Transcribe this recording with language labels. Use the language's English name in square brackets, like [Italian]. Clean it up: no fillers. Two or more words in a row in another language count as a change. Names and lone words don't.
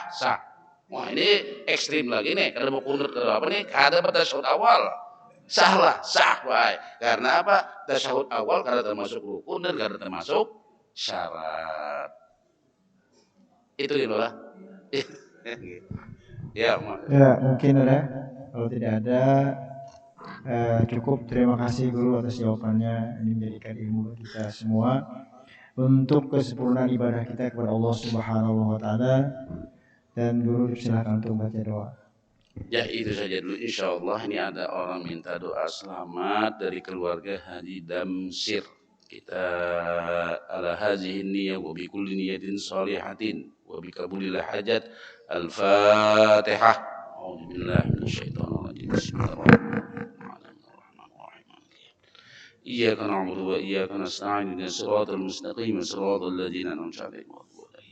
[Banjar] Wah ini ekstrim lagi nih, kada mau kunut kada apa nih, kada batasyahud awal. [Indonesian] Sah, wae. Karena apa? [Banjar] Tasyahud awal kada termasuk rukun dan kada termasuk syarat. [Indonesian] Itu gitu lah. Ya, Ya, mungkin ada. Kalau tidak ada, cukup. Terima kasih guru atas jawabannya. Ini menjadikan ilmu bagi kita semua untuk kesempurnaan ibadah kita kepada Allah [Arabic] سبحانه وتعالى. [Indonesian] Dan guru silakan untuk baca doa. Ya itu saja dulu, [Arabic] إن شاء الله. [Indonesian] Ini ada orang minta doa selamat dari keluarga Haji Damsir. [Arabic] Kita على هذه النية وبكل نية صالحة وبقبول الحاجات. الفاتحة. أعوذ بالله من الشيطان الرجيم. بسم الله الرحمن الرحيم. إياك نعبد وإياك نستعين. اهدنا الصراط المستقيم، صراط الذين أنعمت عليهم.